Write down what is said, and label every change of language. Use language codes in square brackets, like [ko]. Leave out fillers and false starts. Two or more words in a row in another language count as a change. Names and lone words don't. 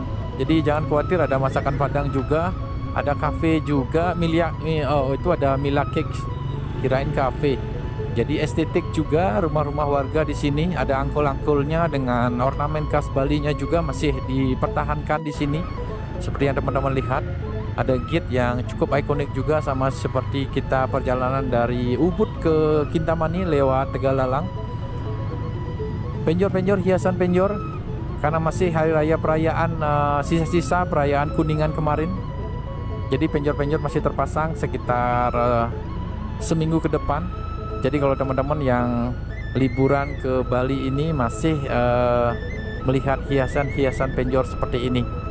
[id] Jadi jangan khawatir, ada masakan Padang juga. Ada kafe juga, itu ada Mila Cakes, kirain kafe. Jadi estetik juga rumah-rumah warga di sini, ada angkul-angkulnya dengan ornamen khas Bali-nya juga masih dipertahankan di sini. Seperti yang teman-teman lihat, ada gate yang cukup ikonik juga, sama seperti kita perjalanan dari Ubud ke Kintamani lewat Tegalalang. Penjor-penjor, hiasan penjor, karena masih hari raya perayaan, sisa-sisa perayaan Kuningan kemarin. Jadi penjor-penjor masih terpasang sekitar seminggu ke depan. Jadi kalau teman-teman yang liburan ke Bali ini masih melihat hiasan-hiasan penjor seperti ini.